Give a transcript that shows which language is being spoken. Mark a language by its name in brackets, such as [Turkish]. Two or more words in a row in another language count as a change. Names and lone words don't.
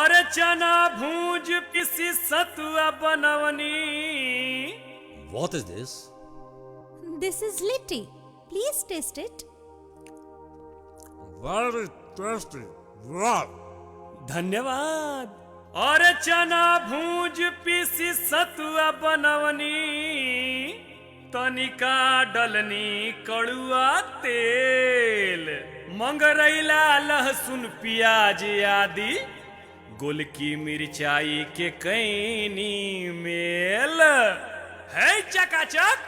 [Bhojpuri] चना भूंज पिसी सतुआ बनवनी। [English] What is this? This is litti. Please taste it. Very tasty. Wow. [Bhojpuri] धन्यवाद। और चना भूंज पिसी सतुआ बनवनी, तनिका डलनी कड़ुआ तेल, मंगरैला लहसुन प्याज आदि, गोलकी मिर्चाई के कैनी मेल है चकाचक।